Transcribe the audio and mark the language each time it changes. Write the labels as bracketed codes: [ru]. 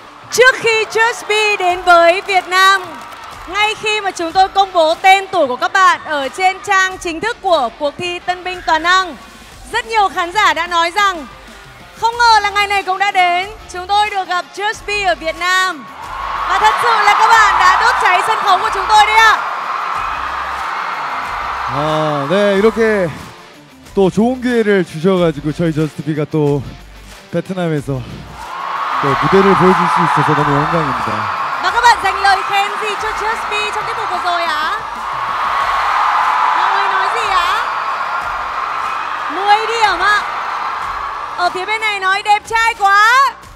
[vi] Trước khi Just Be đến với Việt Nam, ngay khi mà chúng tôi công bố tên tuổi của các bạn ở trên trang chính thức của cuộc thi Tân Binh Toàn Năng, rất nhiều khán giả đã nói rằng không ngờ là ngày này cũng đã đến, chúng tôi được gặp Just Be ở Việt Nam. Và thật sự là các bạn đã đốt cháy sân khấu của chúng tôi đấy ạ. [ko] 네, 이렇게 또 좋은 기회를 주셔가지고 저희 저스트비가 또 베트남에서 또 무대를 보여줄 수 있어서 너무 영광입니다. [vi] Và các bạn dành lời khen gì cho Just Be trong tiết mục vừa rồi ạ? Mọi người nói gì ạ? 10 điểm ạ. Ở phía bên này nói đẹp trai quá.